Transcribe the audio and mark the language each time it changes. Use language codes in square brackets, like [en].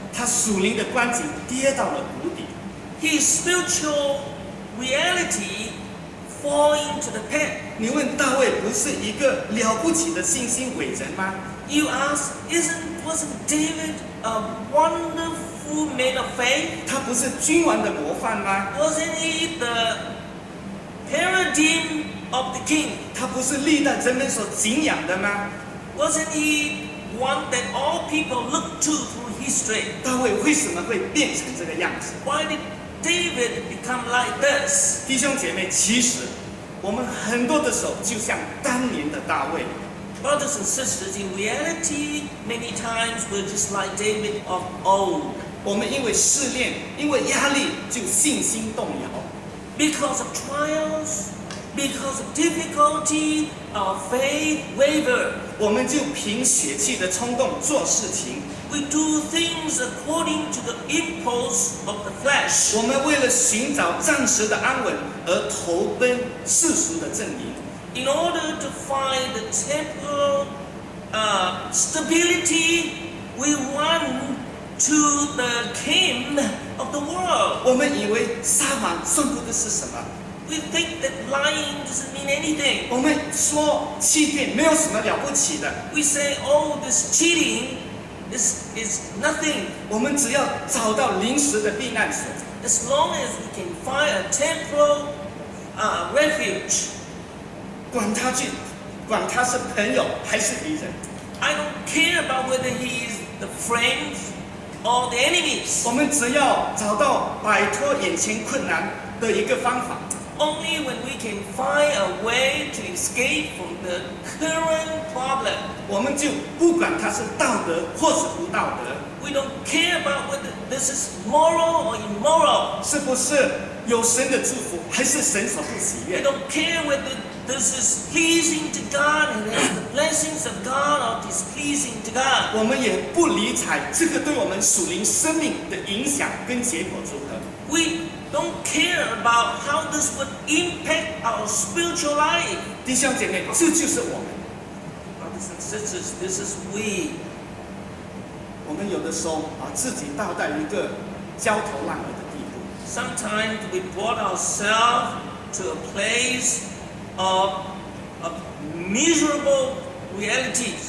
[zh] 他属灵的光景跌到了谷底。 [en] His spiritual reality fall into the pit. [zh] 你问大卫不是一个了不起的信心伟人吗？ [en] You ask, wasn't David a wonderful man of faith? [zh] 他不是君王的模范吗？ [en] Wasn't he the paradigm of the king? [zh] 他不是历代人们所敬仰的吗？ [en] Wasn't he one that all people look to through history? [zh] 大卫为什么会变成这个样子？ [en] Why did David become like this? [zh] 弟兄姐妹，其实我们很多的时候就像当年的大卫。 [en] Brothers and sisters, in reality, many times we're just like David of old. [zh] 我们因为试炼，因为压力，就信心动摇。 [en] Because of trials, because of difficulty, our faith waver. [zh] 我们就凭血气的冲动做事情。 [en] We do things according to the impulse of the flesh. [zh] 我们为了寻找暂时的安稳而投奔世俗的阵营。 [en] In order to find the temporal stability, we run to the king of the world. [zh] 我们以为撒谎算不得是什么。 [en] We think that lying doesn't mean anything. [zh] 我们说欺骗没有什么了不起的。 [en] We say, oh, this cheating is nothing. [zh] 我们只要找到临时的避难所。 [en] As long as we can find a temporal refuge. [zh] 管他是朋友还是敌人。 [en] I don't care about whether he is the friends or the enemies. [zh] 我们只要找到摆脱眼前困难的一个方法。 [en] Only when we can find a way to escape from the current problem. [zh] 我们就不管它是道德或是不道德。 [en] We don't care about whether this is moral or immoral. [zh] 是不是有神的祝福，还是神所不喜 [en] We [zh] 悦？ [en] don't care whether this is pleasing to God and has the blessings of God or displeasing to God. [zh] 我们也不理睬这个对我们属灵生命的影响跟结果如何。 [en] We don't care about how this would impact our spiritual life. [zh] 弟兄姐妹，这就是我们。 [en] Brothers and sisters, this is we. [zh] 我们有的时候把自己倒在一个焦头烂额的地步。 [en] Sometimes we brought ourselves to a place of miserable realities.